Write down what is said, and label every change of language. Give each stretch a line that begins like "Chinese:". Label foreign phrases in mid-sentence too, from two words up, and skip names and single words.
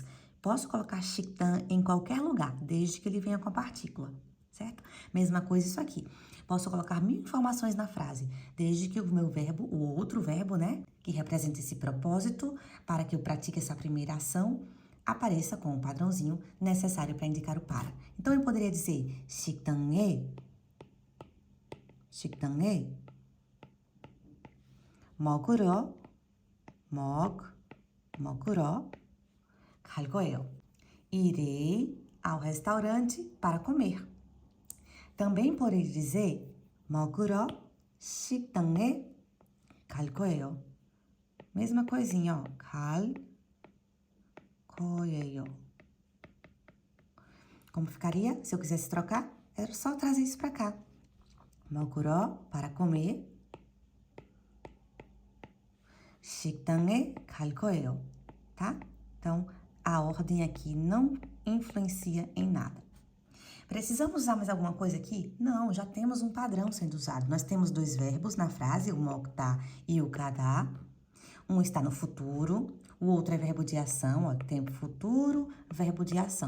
Portuguese: Posso colocar 식당 em qualquer lugar, desde que ele venha com a partícula, certo? Mesma coisa isso aqui. Posso colocar 1000 informações na frase, desde que o meu verbo, o outro verbo, né, que representa esse propósito para que eu pratique essa primeira ação, apareça com o padrãozinho necessário para indicar o para. Então, eu poderia dizer
Korean: 식당에 먹으러 갈 거예요.
Portuguese: Irei ao restaurante para comer. Também poderia dizer
Korean: 먹으러 식당에 갈 거예요.
Portuguese: Mesma coisinha, ó.
Korean: 갈 거예요.
Portuguese: Como ficaria se eu quisesse trocar? Era só trazer isso para cá. 먹으러, para comer.
Korean: 식당에 갈 거예요.
Portuguese: Tá? Então, a ordem aqui não influencia em nada. Precisamos usar mais alguma coisa aqui? Não, já temos um padrão sendo usado. Nós temos dois verbos na frase, o 먹다 e o 가다. Um está no futuro, o outro é verbo de ação, ó, tempo futuro, verbo de ação.